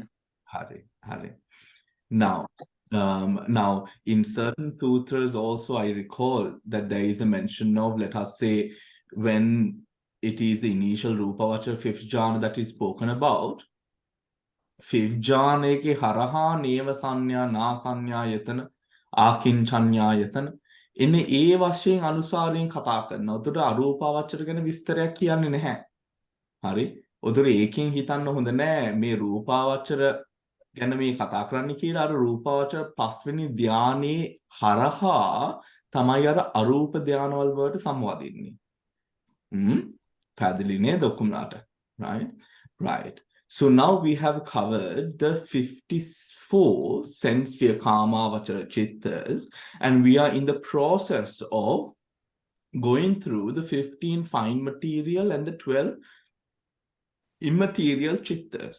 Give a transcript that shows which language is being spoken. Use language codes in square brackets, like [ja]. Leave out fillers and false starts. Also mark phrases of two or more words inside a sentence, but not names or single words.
[en] Hari. Now, in certain sutras also, I recall that there is a mention of, let us say, when it is the initial Rupavachara fifth jhana that is spoken about, fifth jhana [si] කේ හරහා [pi] neva sanya na sanya yatana akinchanya yatana [si] එන්නේ ඒ වශයෙන් අනුසාරයෙන් කතා කරනවා. උතර අරූපාවචර ගැන විස්තරයක් කියන්නේ නැහැ. හරි? උතර ඒකෙන් හිතන්න හොඳ නැහැ මේ රූපාවචර ගැන මේ කතා කරන්න කියලා. අර රූපාවචර පස්වෙනි ධානයේ හරහා තමයි අර අරූප ධානවල වලට සම්වදින්නේ. පැහැදිලි නේද ඔක්කොමලාට? [en] Right. So now we have covered the 54 sense sphere Kamavachara Chittas, and we are in the process of going through the 15 fine material and the 12 immaterial Chittas.